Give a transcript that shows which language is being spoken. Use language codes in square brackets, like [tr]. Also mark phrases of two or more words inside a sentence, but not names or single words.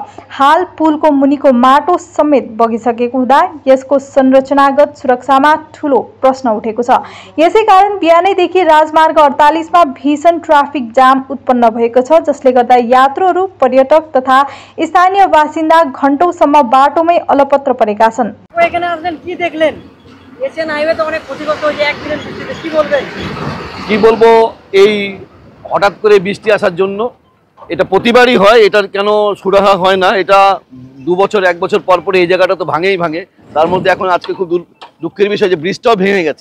[ne] हाल पुलको मुनिको माटो समेत बगिसकेको हुँदा यसको संरचनागत सुरक्षामा ठूलो प्रश्न उठेको छ। यसै कारण बिहानैदेखि राजमार्ग 48 मा भीषण ट्राफिक जाम उत्पन्न भएको छ, जसले गर्दा यात्रुहरू, पर्यटक तथा स्थानीय बासिन्दा घण्टौंसम्म बाटोमै अलपत्र परेका छन्। [bn] কি দেখলেন? এশিয়ান হাইওয়েতে অনেক ক্ষতিগ্রস্ত হয়েছে, অ্যাক্সিডেন্ট হচ্ছে, কি বলবেন? কি বলবো, এই হঠাৎ করে বৃষ্টি আসার জন্য এটা প্রতিবারই হয়, এটার কেন সুরাহা হয় না। এটা 2 বছর 1 বছর পর পর এই জায়গাটা তো ভাঙেই ভাঙে। তার মধ্যে এখন আজকে খুব দুঃখের বিষয় যে ব্রিজটাও ভেঙে গেছে।